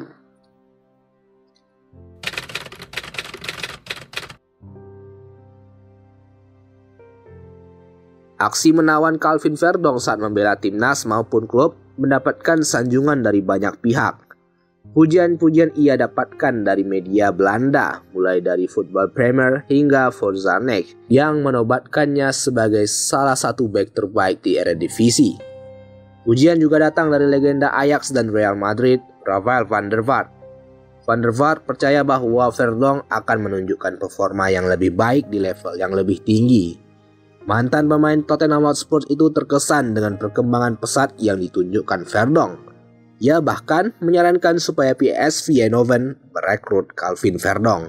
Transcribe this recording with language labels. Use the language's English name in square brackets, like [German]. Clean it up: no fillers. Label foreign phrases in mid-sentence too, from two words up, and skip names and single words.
[Indonesian] Aksi menawan Calvin Verdonk saat membela timnas maupun klub mendapatkan sanjungan dari banyak pihak. Pujian-pujian ia dapatkan dari media Belanda, mulai dari Football Premier hingga Forzanek, yang menobatkannya sebagai salah satu bek terbaik di Eredivisie. Pujian juga datang dari legenda Ajax dan Real Madrid, Rafael van der Vaart. Van der Vaart percaya bahwa Verdonk akan menunjukkan performa yang lebih baik di level yang lebih tinggi. Mantan pemain Tottenham Hotspur itu terkesan dengan perkembangan pesat yang ditunjukkan Verdonk. Ia bahkan menyarankan supaya PSV Eindhoven merekrut Calvin Verdonk.